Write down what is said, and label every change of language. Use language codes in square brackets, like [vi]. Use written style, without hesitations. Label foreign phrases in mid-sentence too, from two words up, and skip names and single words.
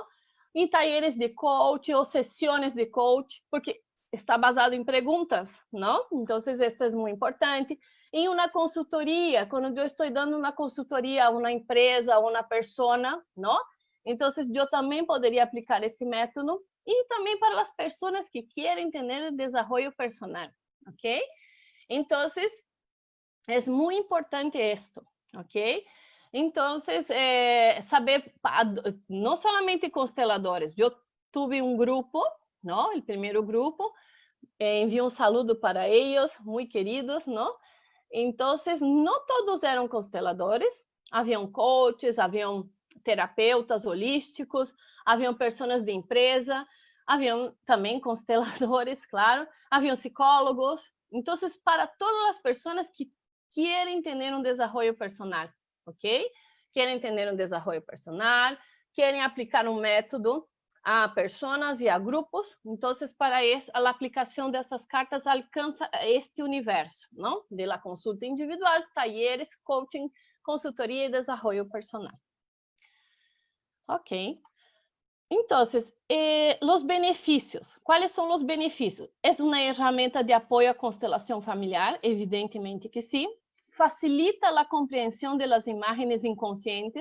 [pt] Em talleres de coach ou sessões de coach, porque está basado em perguntas, não? Então, isto é muito importante. Em uma consultoria, quando eu estou dando uma consultoria a uma empresa, a uma persona, não? Então, eu também poderia aplicar esse método e também para as pessoas que querem ter desenvolvimento personal, ok? [es] Entonces, es muy importante esto, ¿ok? Entonces, saber, no solamente consteladores, yo tuve un grupo, ¿no? El primer grupo, envío un saludo para ellos, muy queridos, ¿no? Entonces, no todos eran consteladores, [pt] haviam coaches, haviam terapeutas holísticos, haviam pessoas de empresa, haviam também consteladores, claro, haviam psicólogos. Então, para todas as pessoas que querem ter um desenvolvimento personal, ok? Querem ter um desenvolvimento personal, querem aplicar um método a pessoas e a grupos. Então, para isso, a aplicação dessas cartas alcança este universo, não? [es] De la consulta individual, talleres, [pt] coaching, consultoria e desenvolvimento personal. Ok. Então, os benefícios. Quais são os benefícios? É uma ferramenta de apoio à constelação familiar? Evidentemente que sim. Facilita a compreensão das imagens inconscientes?